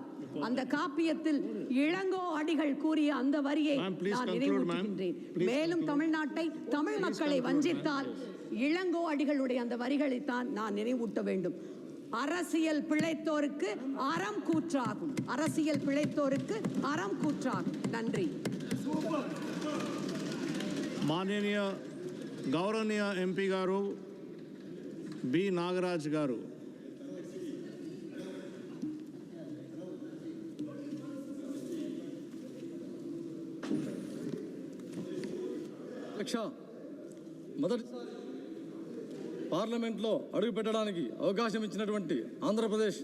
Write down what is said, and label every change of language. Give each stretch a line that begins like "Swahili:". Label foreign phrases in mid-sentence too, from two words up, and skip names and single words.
Tamil: அந்த காப்பியத்தில் இளங்கோ அடிகள் கூறிய அந்த வரியை நான் நினைவூட்டுகின்றேன். மேலும் தமிழ்நாட்டை, தமிழ் மக்களை வஞ்சித்தால் இளங்கோ அடிகளுடைய அந்த வரிகளைத்தான் நான் நினைவூட்ட வேண்டும். அரசியல் பிழைத்தோருக்கு அறம் கூற்றாகும், அரசியல் பிழைத்தோருக்கு அறம் கூற்றாகும். நன்றி.
Telugu: మాననీయ గౌరవనీయ ఎంపీ గారు బి నాగరాజ్ గారు. మొదటి పార్లమెంట్లో అడుగు పెట్టడానికి అవకాశం ఇచ్చినటువంటి ఆంధ్రప్రదేశ్